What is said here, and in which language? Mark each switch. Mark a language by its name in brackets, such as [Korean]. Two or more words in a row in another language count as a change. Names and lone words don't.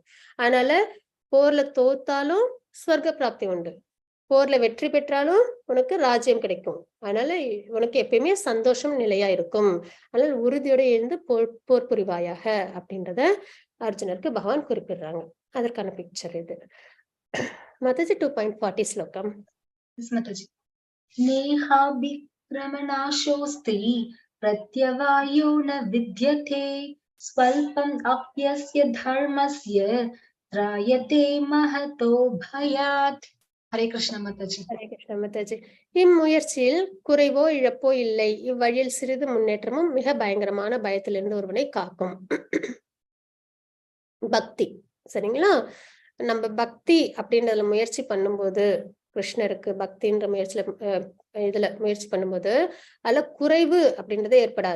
[Tamil] அதனால போர்ல தோத்தாலும் ஸ்வர்க்க பிராப்தி உண்டு, போர்ல வெற்றி பெற்றாலும் உனக்கு ராஜ்யம் கிடைக்கும். அதனால உனக்கு எப்பயுமே சந்தோஷம் நிலையா இருக்கும். அதனால உறுதியோட எழுந்து போர் புரிவாயாக அப்படின்றத அர்ஜுனருக்கு பகவான் குறிப்பிடுறாங்க. அதற்கான பிக்சர் இது. மதஜி 2.40 ஸ்லோகம். [English] Yes, Mataji. [Sanskrit] Neha रमणाशोऽस्ति प्रत्यवायो न विद्यते स्वल्पम् अप्यस्य धर्मस्य त्रायते महतो भयात्. हरे कृष्ण माताजी. हरे कृष्ण माताजी. [Tamil] இம்முயற்சியில் குறைவோ இழப்போ இல்லை, இவ்வழியில் சிறிது முன்னேற்றமும் மிக பயங்கரமான பயத்திலிருந்து ஒருவனை காக்கும். பக்தி. சரிங்களா? நம்ம பக்தி அப்படின்றதுல முயற்சி பண்ணும்போது, கிருஷ்ணருக்கு பக்தின்ற முயற்சியில இதுல முயற்சி பண்ணும்போது அதுல குறைவு அப்படின்றது ஏற்படாது.